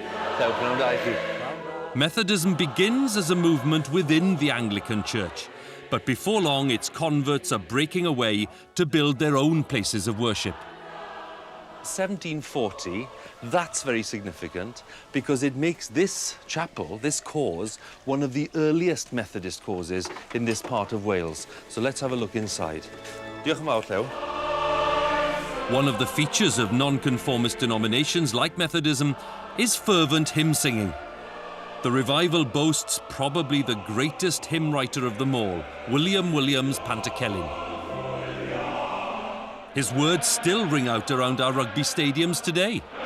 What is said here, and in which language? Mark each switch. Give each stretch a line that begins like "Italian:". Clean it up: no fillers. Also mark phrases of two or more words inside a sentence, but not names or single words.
English: Methodism begins as a movement within the Anglican Church, but before long its converts are breaking away to build their own places of worship. 1740, that's very significant because it makes this chapel, this cause, one of the earliest Methodist causes in this part of Wales. So let's have a look inside.
Welsh: Diolch yn fawr, Llew.
English: One of the features of non-conformist denominations like Methodism is fervent hymn singing. The revival boasts probably the greatest hymn writer of them all, William Williams Pantycelyn. His words still ring out around our rugby stadiums today.